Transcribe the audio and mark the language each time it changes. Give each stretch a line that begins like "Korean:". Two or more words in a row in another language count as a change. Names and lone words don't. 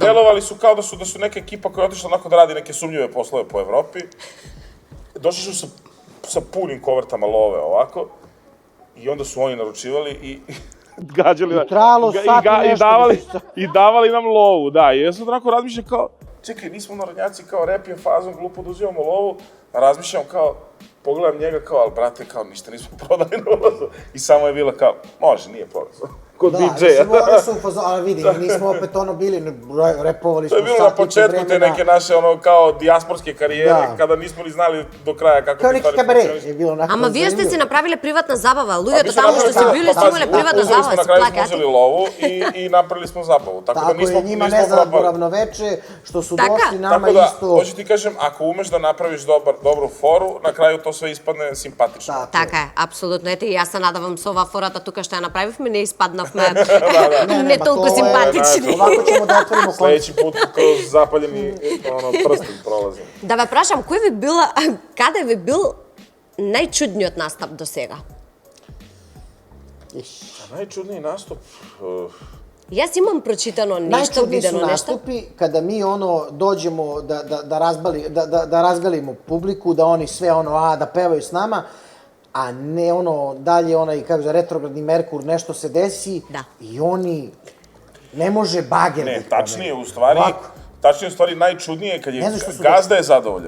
Serbian: delovali su kao da su neka ekipa koja je otišla onako da radi neke sumnjive poslove po Evropi, došli su sa punim kovertama love ovako, i onda su oni naručivali i gađali i davali nam lovu, da, i ja sam onako razmišljam kao, čekaj, nismo narodnjaci, kao rep je fazom, glupo da uzimamo lovu, a razmišljam kao, pogledam njega kao, ali brate, kao, ništa nismo prodali na ulazu, i samo je bila kao, može, nije prolazno. Kod DJ-a. Da, mislim, oni su upozorio, ali vidi, nismo opet bili, repovali smo sat i po vremena. To je bilo na početku te neke naše, kao, dijasporske karijere, kada nismo ni znali do kraja kako kao neki kabaret je bilo onako.
Macedonian: Ама вие сте си направиле приватна забава, луѓето таму што се били си имале приватна забава,
Serbian: се се на крају плакати. смо узели лову и направили smo zabavu, tako da nismo Tako je, njima ne znam ravnoveče, što su došli nama isto. Tako da, hoću ti kažem, ako umeš da napraviš dobru foru, na kraju to sve ispadne simpatično.
Macedonian: Така е, апсолутно. Ете, јас се надавам со оваа фората тука што ја направивме, не испаднавме не толку симпатични.
Serbian: Ovako ćemo da otvorimo koncert. Sledeći put kroz zapaljeni prsten prolazim.
Macedonian: Да ве прашам, каде ви бил најчудниот настап до сега?
Serbian: Najčudniji nastup...
Macedonian: Јас имам прочитано нешто, видено нешто.
Serbian: Najčudniji su nastupi kada mi dođemo da razgalimo publiku, da oni sve da pevaju s nama, a ne dalje onaj, kako se, retrogradni Merkur, nešto se desi i oni ne može bager. Ne, tačnije u stvari najčudnije kad je gazda je zadovoljan.